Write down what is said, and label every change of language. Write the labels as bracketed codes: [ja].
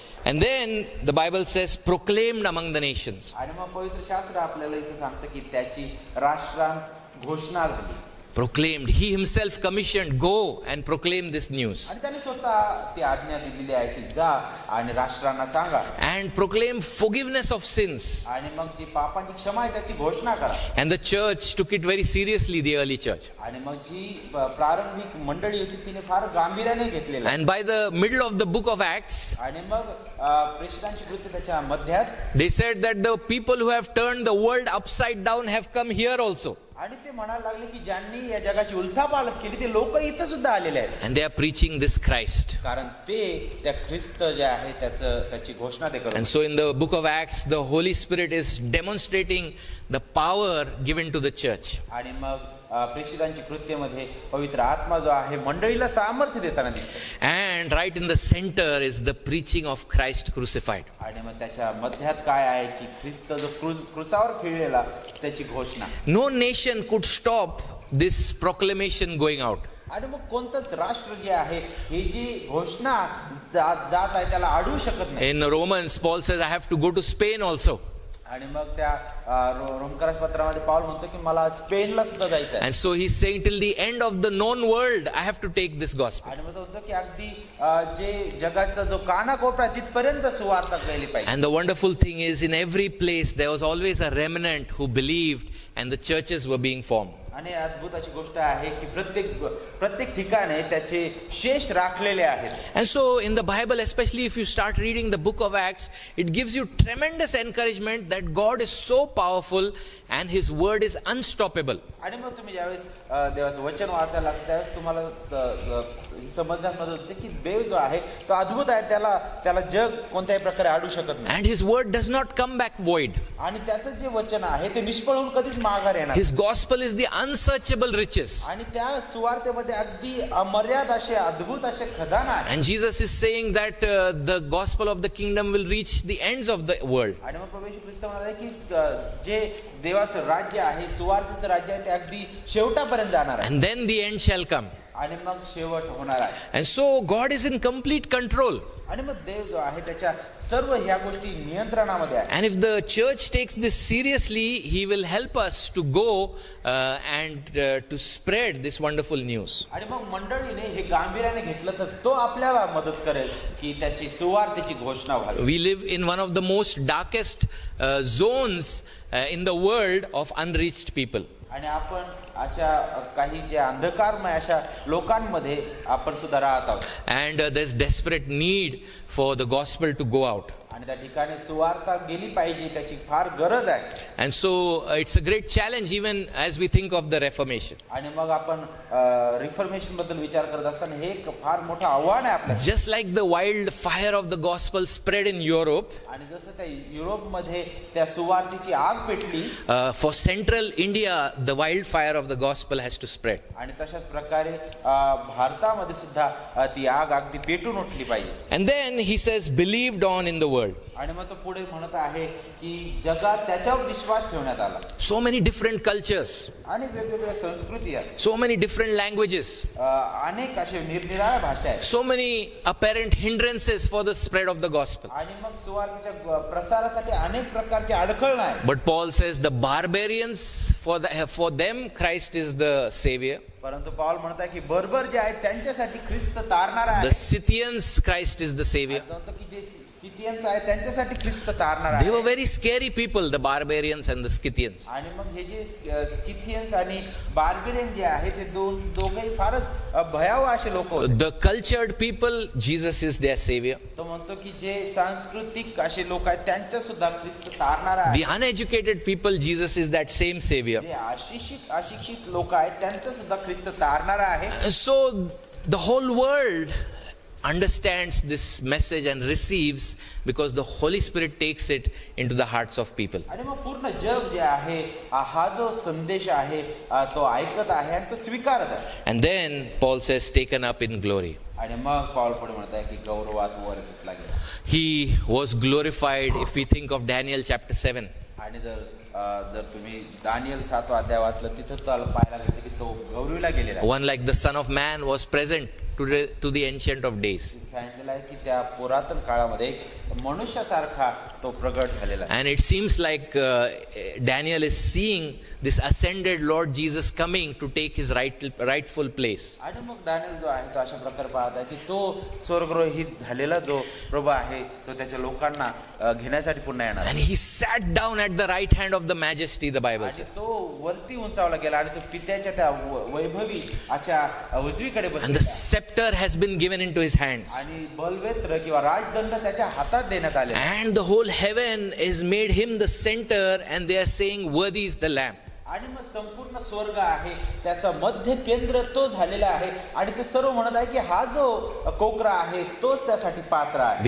[en] And then the Bible says proclaimed among the nations. [mr] आणि मग पवित्र शास्त्र आपल्याला इथे सांगतं की त्याची राष्ट्रांत घोषणा झाली. [en] Proclaimed, he himself commissioned, go and proclaim this news. [mr] आणि त्याने स्वतः ती आज्ञा दिलेली आहे की जा आणि राष्ट्रांना सांगा. [en] And proclaim forgiveness of sins. [mr] आणि मग जी पापांची क्षमा आहे त्याची घोषणा करा. [en] And the church took it very seriously, the early church. [mr] आणि मग जी प्रारंभिक मंडळी होती तिने फार गांभीर्याने घेतलेलं. [en] And by the middle of the book of Acts, [mr] आणि मग प्रेषितांची कृत्य त्याच्या मध्यात [en] they said that the people who have turned the world upside down have come here also. [mr] आणि ते म्हणायला लागले की ज्यांनी या जगाची उलथापालथ केली ते लोक इथं सुद्धा आलेले आहेत. [en] And they are preaching this Christ. [mr] कारण ते त्या ख्रिस्त जे आहे त्याची घोषणा ते करतात. [en] And so in the book of Acts, the Holy Spirit is demonstrating the power given to the church. [mr] आणि मग प्रेषितांची कृत्यमध्ये पवित्र आत्मा जो आहे मंडळीला सामर्थ्य देताना दिसतो. [en] And right in the center is the preaching of Christ crucified. [mr] आणि मग त्याच्या मध्यात काय आहे की ख्रिस्त जो क्रूसावर खिळलेला त्याची घोषणा. [en] No nation could stop this proclamation going out. [mr] आणि मग कोणतंच राष्ट्र जे आहे ही जी घोषणा जात आहे त्याला अडवू शकत नाही. [en] In Romans, Paul says, I have to go to Spain also. [mr] आणि मग त्या रोमकरास पत्रामध्ये पाऊल म्हणतो की मला स्पेनला सुद्धा जायचं आहे. [en] And so he's saying till the end of the known world, I have to take this gospel. [mr] आणि मग तो म्हणतो की अगदी जे जगाचा जो कानाकोपरा तिथपर्यंत सुवार्ता गेली पाहिजे. [en] And the wonderful thing is, in every place there was always a remnant who believed, and the churches were being formed. [mr] आणि अद्भुत अशी गोष्ट आहे की प्रत्येक ठिकाणी त्याचे शेष राखलेले आहेत. [en] And so in the Bible, especially if you start reading the book of Acts, it gives you tremendous encouragement that God is so powerful and his word is unstoppable. [mr] आणि मग तुम्ही ज्यावेळेस देवाचं वचन वाचायला लागतं त्यावेळेस तुम्हाला समजण्यास मदत होते की देव जो आहे तो अद्भुत आहे, त्याला जग कोणत्याही प्रकारे अडवू शकत नाही. [en] And his word does not come back void. [mr] आणि त्याचं जे वचन आहे ते निष्फळ होऊन कधीच माघार येणार. [en] His gospel is the unsearchable riches. [mr] आणि त्या सुवार्तेमध्ये अगदी अमर्याद असे अद्भुत असे खजाना आहे. [en] And Jesus is saying that the gospel of the kingdom will reach the ends of the world. [mr] आणि मग प्रभू येशू ख्रिस्त म्हणाले की जे देवाचं राज्य आहे, सुवार्तेचं राज्य आहे ते अगदी शेवटापर्यंत जाणार आहे. [en] And then the end shall come. [mr] आणि मग शेवट होणार आहे. [en] And so God is in complete control. [mr] आणि मग देव जो आहे त्याच्या सर्व ह्या गोष्टी नियंत्रणामध्ये आहे. [en] And if the church takes this seriously, he will help us to go and to spread this wonderful news. [mr] आणि मग मंडळीने हे गांभीर्याने घेतलं तर तो आपल्याला मदत करेल की त्याची सुवार्तेची घोषणा व्हावी. [en] We live in one of the most darkest zones in the world of unreached people. [mr] आणि आपण अशा काही जे अंधकारमय अशा लोकांमध्ये आपण सुद्धा राहत आहोत. [en] And there's desperate need for the gospel to go out. [mr] आणि त्या ठिकाणी सुवार्ता गेली पाहिजे, त्याची फार गरज आहे. [en] And so it's a great challenge even as we think of the Reformation. [mr] आणि मग आपण रिफॉर्मेशन बद्दल विचार करत असताना हे एक फार मोठं आव्हान आहे आपल्याला. [en] Just like the wild fire of the gospel spread in Europe, [mr] आणि जसं त्या युरोपमध्ये त्या सुवार्तेची आग पेटली, [en] for central India the wild fire of the gospel has to spread. [mr] आणि तशाच प्रकारे भारतामध्ये सुद्धा ती आग अगदी पेटून उठली पाहिजे. [en] And then he says, believed on in the world. [mr] आणि मग तो पुढे म्हणत आहे की जगात त्याच्यावर विश्वास ठेवण्यात आला. [en] So many different cultures, [mr] आणि वेगवेगळ्या संस्कृती आहेत, [en] so many different languages, [mr] अनेक असे निरनिराळ्या भाषा आहेत, [en] so many apparent hindrances for the spread of the gospel. [mr] आणि मग सुवार्तेच्या प्रसारासाठी अनेक प्रकारचे अडखळ आहेत. [en] But Paul says the barbarians, for them Christ is the savior. [mr] परंतु पाऊल म्हणत आहे की बर्बर जे आहेत त्यांच्यासाठी ख्रिस्त तारणारा आहे. [en] The Scythians, Christ is the savior. [mr] की जे स्किथियन्स आहेत त्यांच्यासाठी ख्रिस्त तारणारा आहे. [en] They were very scary people, the barbarians and the Scythians. [mr] आणि मग हे जे स्किथियन्स आणि बार्बेरियन जे आहेत ते दोघेही फारच भयावह असे लोक होते. [en] The cultured people, Jesus is their savior. [mr] तो म्हणतो की जे सांस्कृतिक असे लोक आहेत त्यांच्या सुद्धा ख्रिस्त तारणारा आहे. [en] The uneducated people, Jesus is that same savior. [mr] जे अशिक्षित लोक आहेत त्यांच्या सुद्धा ख्रिस्त तारणारा आहे. [en] So the whole world understands this message and receives because the Holy Spirit takes it into the hearts of people. [mr] आणि मग पूर्ण जग जे आहे हा जो संदेश आहे तो ऐकत आहे आणि तो स्वीकारत आहे. [en] And then Paul says, taken up in glory. [mr] आणि मग पाऊल पुढे म्हणत आहे की गौरवात वर घेतला गेला. [en] He was glorified. If we think of Daniel chapter 7. [mr] आणि जर तुम्ही दानियल 7वा अध्याय वाचलं तिथं पाहायला मिळते की तो गौरविला गेलेला आहे. [en] One like the Son of Man was present to the Ancient of Days. [mr] सांगितलेलं आहे की त्या पुरातन काळामध्ये मनुष्यासारखा तो प्रगट झालेला आहे. [en] And it seems like Daniel is seeing this ascended Lord Jesus coming to take his rightful place. [mr] आणि मग दानियल जो आहे तो अशा प्रकारे पाहत आहे की तो स्वर्गरोहित झालेला जो प्रभू आहे तो त्याच्या लोकांना घेण्यासाठी पुन्हा येणार. [en] And he sat down at the right hand of the majesty, the Bible says. [mr] तो वरती उंचावला गेला आणि तो पित्याच्या त्या वैभवी अशा उजवीकडे बसला. [en] And the scepter has been given into his hands. [mr] आणि बलवेत्र किंवा राजदंड त्याच्या हातात देण्यात आले. [en] And the whole heaven is made him the center, and they are saying, worthy is the Lamb. [mr] आणि मग संपूर्ण स्वर्ग आहे त्याचा मध्य केंद्र तो झालेला आहे आणि ते सर्व म्हणत आहे की हा जो कोकरा आहे तोच त्यासाठी पात्र आहे.